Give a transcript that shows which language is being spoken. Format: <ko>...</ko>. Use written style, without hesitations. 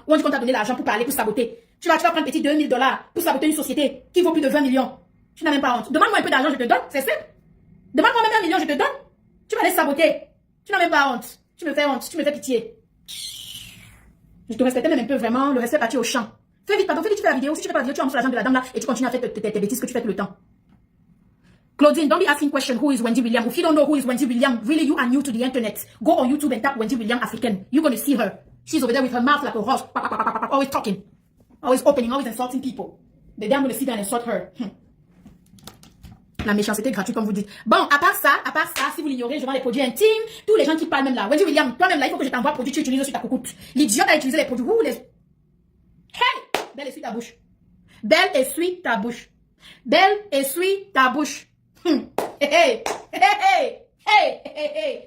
<fr>Ou on dit qu'on t'a donné l'argent pour parler, pour saboter. Tu vas prendre petit $2000 pour saboter une société qui vaut plus de 20 millions. Tu n'as même pas honte. Demande-moi un peu d'argent, je te donne. C'est simple. Demande-moi même 1 million, je te donne. Tu vas les saboter. Tu n'as même pas honte. Tu me fais honte. Tu me fais pitié. Je te respectais même un peu, vraiment. Le respect parti au champ. Fais vite, pardon. Fais vite, tu fais la vidéo. Si tu fais pas la vidéo, tu rentres sur l'argent de la dame là et tu continues à faire tes bêtises que tu fais tout le temps.</fr> <en>Claudine, don't be asking question who is Wendy Williams. If you don't know who is Wendy Williams, really you are new to the internet. Go on YouTube and tap Wendy Williams African. You're going to see her. She's over there with her mouth like a horse. Always talking. Always opening, always insulting people. The day I'm going to sit down and insult her.</en> <fr>La méchanceté gratuite, comme vous dites. Bon, à part ça, si vous l'ignorez, je vends les produits intimes. Tous les gens qui parlent même là. Wendy Williams, toi-même là, il faut que je t'envoie produits, tu utilises sur ta coucoute. L'idiote a utilisé les produits. Ouh, les... Hey! Belle, essuie ta bouche. Belle, essuie ta bouche. Belle, essuie ta bouche. Hey, hey, hey, hey, hey, hey.</fr>